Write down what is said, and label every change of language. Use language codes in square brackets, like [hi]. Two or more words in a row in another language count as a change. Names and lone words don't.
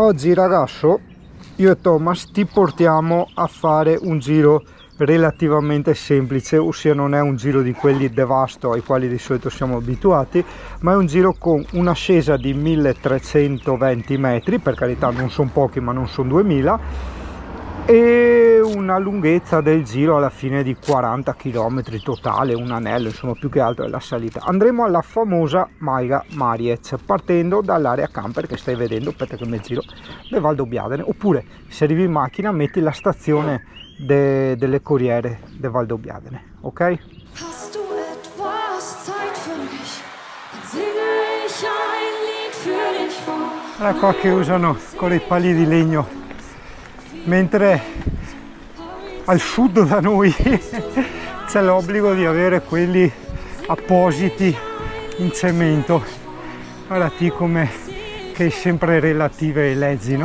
[it] Oggi ragazzo, io e Thomas ti portiamo a fare un giro relativamente semplice, ossia non è un giro di quelli devasto ai quali di solito siamo abituati, ma è un giro con un'ascesa di 1320 metri, per carità non sono pochi ma non sono 2000, e una lunghezza del giro alla fine di 40 km totale, un anello, insomma più che altro è la salita. Andremo alla famosa Malga Mariez partendo dall'area camper che stai vedendo, aspetta che mi giro, del Valdobbiadene, oppure se arrivi in macchina metti la stazione delle Corriere del Valdobbiadene, ok? [de] Hast du etwas Zeit für mich? Dann singe ich ein Lied für dich vor. [it] Guarda qua che usano con i pali di legno, mentre al sud da noi c'è l'obbligo di avere quelli appositi in cemento. Guardati come che è sempre relative alle leggi, no?